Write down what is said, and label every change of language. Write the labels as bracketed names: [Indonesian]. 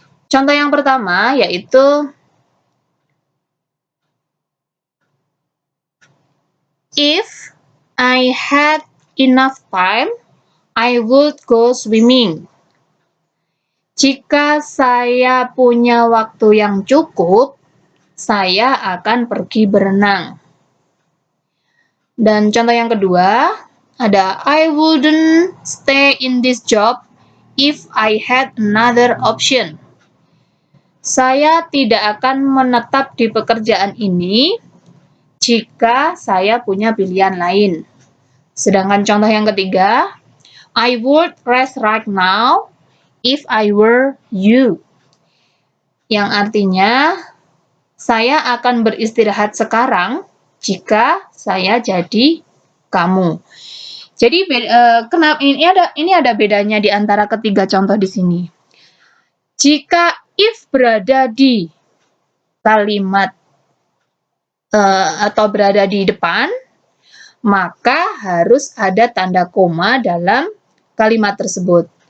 [Indonesian] Contoh yang pertama yaitu [English] if I had enough time, I would go swimming. [Indonesian] Jika saya punya waktu yang cukup, saya akan pergi berenang. Dan contoh yang kedua, [English] Ada I wouldn't stay in this job if I had another option. [Indonesian] Saya tidak akan menetap di pekerjaan ini jika saya punya pilihan lain. Sedangkan contoh yang ketiga, [English] I would rest right now if I were you. [Indonesian] Yang artinya, saya akan beristirahat sekarang jika saya jadi kamu. Jadi kenapa ini ada bedanya di antara ketiga contoh di sini. Jika if berada di kalimat atau berada di depan, maka harus ada tanda koma dalam kalimat tersebut.